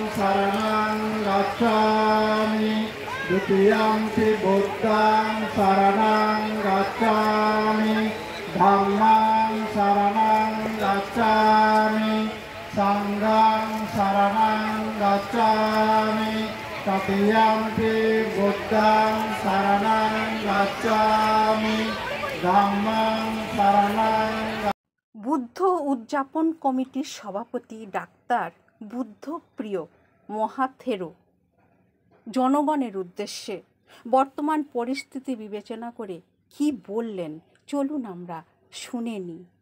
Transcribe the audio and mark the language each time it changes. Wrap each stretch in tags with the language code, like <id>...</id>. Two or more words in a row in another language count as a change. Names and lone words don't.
<pi>saranang gacchami dutiyampi buddhang saranang gacchami dhammang saranang gacchami sanghang saranang gacchami tatiyampi buddhang saranang gacchami dhammang saranang</pi> <bn>বুদ্ধ উদযাপন কমিটির সভাপতি ডাক্তার বুদ্ধপ্রিয় মহাথেরো জনগণের উদ্দেশ্যে বর্তমান পরিস্থিতি বিবেচনা করে কি বললেন, চলুন আমরা শুনে নিই।</bn>